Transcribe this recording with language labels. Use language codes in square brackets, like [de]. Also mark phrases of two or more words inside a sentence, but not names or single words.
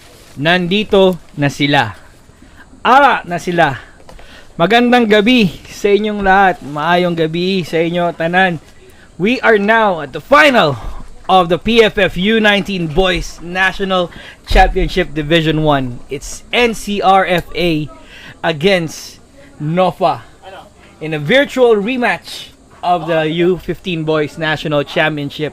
[tl] Nandito na sila. [hil] Ara na sila. [tl] Magandang gabi sa inyong lahat. [hil] Maayong gabi sa inyo tanan. [en] We are now at the final of the PFF U19 Boys National Championship Division 1. It's NCRFA against NOFA in a virtual rematch of the U15 Boys National Championship.